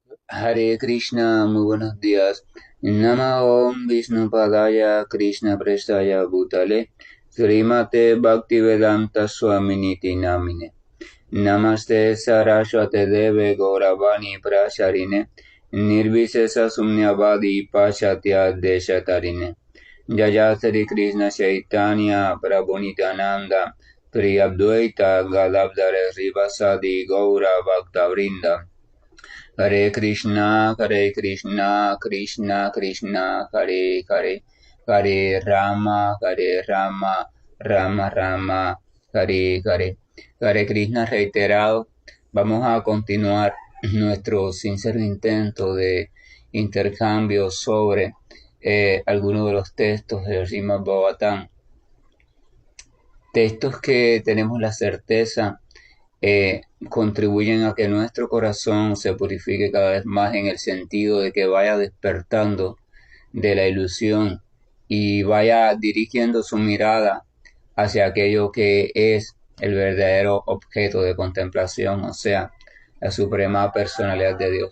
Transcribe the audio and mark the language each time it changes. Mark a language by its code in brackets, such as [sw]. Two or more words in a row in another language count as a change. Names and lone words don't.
[sa] Hare Krishna, [es] muy buenos días. [sa] Nama Om Vishnu Padaya Krishna Prestaya Bhutale Srimate Bhaktivedanta Swaminiti Namine Namaste Saraswate Deve Gauravani Prasharine Nirvisesa Sumnyavadi Pashatya Deshatarine Jaya Sri Krishna Chaitanya Prabhu Nityananda Priyabdvaita Gadadhara Srivasadi Gaura Bhaktavrinda Hare Krishna, Hare Krishna, Krishna Krishna, Hare Hare, Hare Rama, Hare Rama, Rama Rama, Hare Hare. Hare Krishna [es] reiterado, vamos a continuar nuestro sincero intento de intercambio sobre algunos de los textos del Srimad Bhagavatam, textos que tenemos la certeza contribuyen a que nuestro corazón se purifique cada vez más en el sentido de que vaya despertando de la ilusión y vaya dirigiendo su mirada hacia aquello que es el verdadero objeto de contemplación, o sea, la suprema personalidad de Dios.